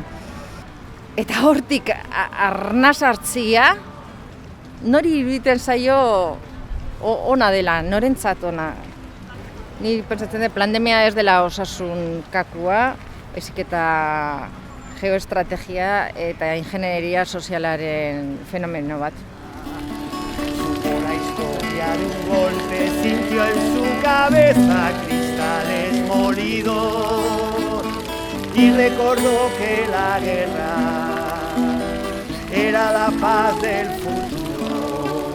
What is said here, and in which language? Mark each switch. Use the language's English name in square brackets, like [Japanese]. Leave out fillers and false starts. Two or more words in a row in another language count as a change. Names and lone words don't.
[Basque] Eta hortik arnaz hartzia, nori iruditzen zaio ona dela, norentzat ona. Ni pentsatzen dut pandemia ez dela osasun kakua, baizik eta geoestrategia eta ingenieria sozialaren fenomeno bat. [Spanish] La historia de un golpe sintió en su cabeza cristales molidos y recordó que la guerra era la paz del futuro.